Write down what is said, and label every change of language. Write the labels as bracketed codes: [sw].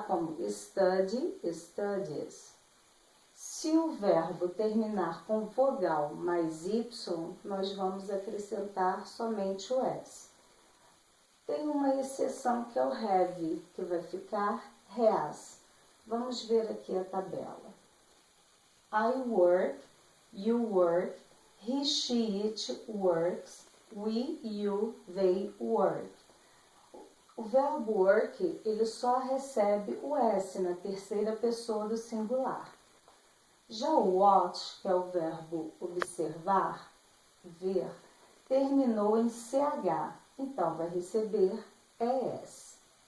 [pt] Como study, studies. Se o verbo terminar com vogal mais Y, nós vamos acrescentar somente o S. Tem uma exceção que é o have, que vai ficar has. Vamos ver aqui a tabela. [en] I work, you work, he, she, it works, we, you, they work. [pt] O verbo work, ele só recebe o S na terceira pessoa do singular. Já o watch, que é o verbo observar, ver, terminou em CH, então vai receber ES.